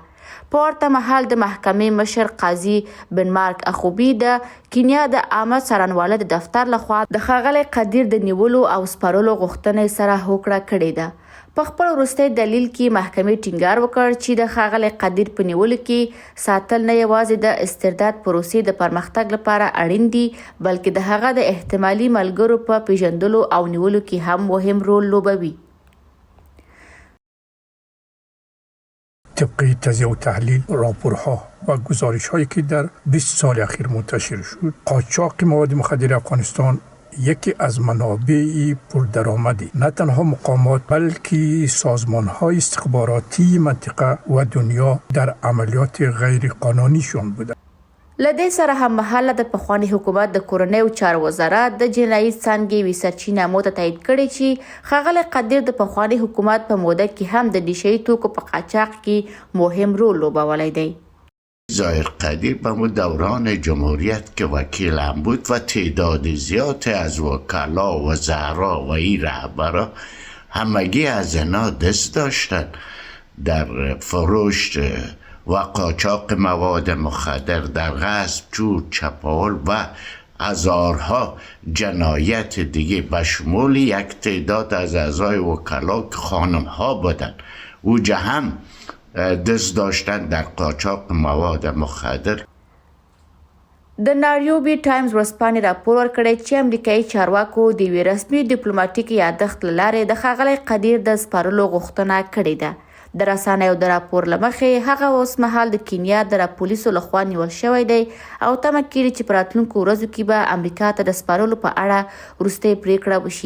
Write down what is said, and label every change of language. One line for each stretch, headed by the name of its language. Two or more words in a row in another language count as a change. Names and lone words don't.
Pashto: په ورته مهال د محکمې مشر قاضي بنمارک اخوبي د کینیا د عامه څارنوالۍ د دفتر لخوا د ښاغلي قدیر د نیولو او سپارلو غوښتنې سره هوکړه کړې ده. په خپل وروستي دلیل کې محکمې ټینګار وکړ چې د ښاغلي قدیر په نیولو کې ساتل نه یوازې د استرداد پروسې د پرمختګ لپاره اړین دي، بلکې د هغه د احتمالي ملګرو په پیژندلو او نیولو کې هم مهم رول لوبوي.
Persian: طبق تجزیه و تحلیل راپورها و گزارش‌هایی که در 20 سال اخیر منتشر شد، قاچاق مواد مخدر افغانستان یکی از منابع پردرآمدی نه تنها مقامات بلکه سازمان‌های استخباراتی منطقه و دنیا در عملیات غیر قانونیشون بوده.
Pashto: لدې سره هم مهاله د پخوانی حکومت د کورنیو چارو وزارت د جنایي څانګې وی سرچینو امو ته تایید کړي چې ښاغلی قدیر د پخوانی حکومت په موده کې هم د نشي توکو په قاچاق کې مهم رول لوبولی دی.
Persian: ظاهر قدیر به دوران جمهوریت که وکیل هم بود و تعداد زیاد از وکلا و وزرا و این رهبرا همگی از اینا دست داشتن در فروش و قاچاق مواد مخدر، در غصب، چور، چپاول و هزارها جنایت دیگه به شمول یک تعداد از اعضای وکلا که خانم ها بودن اوجه هم دست داشتن در قاچاق مواد مخدر.
Pashto: د نړیوالې ټایمز ورځپاڼې راپور ورکړی چې امریکایي چارواکو د یوې رسمي ډیپلوماټیک یادښت له لارې د ښاغلي قدیر د سپارلو غوښتنه کړې ده. د رسنیو د راپور له مخې هغه اوس مهال د کینیا د پولیسو لخوا نیول شوی دی او تمه کیږي چې په راتلونکو ورځو کې به امریکا ته د سپارلو په اړه وروستۍ پریکړه وشي.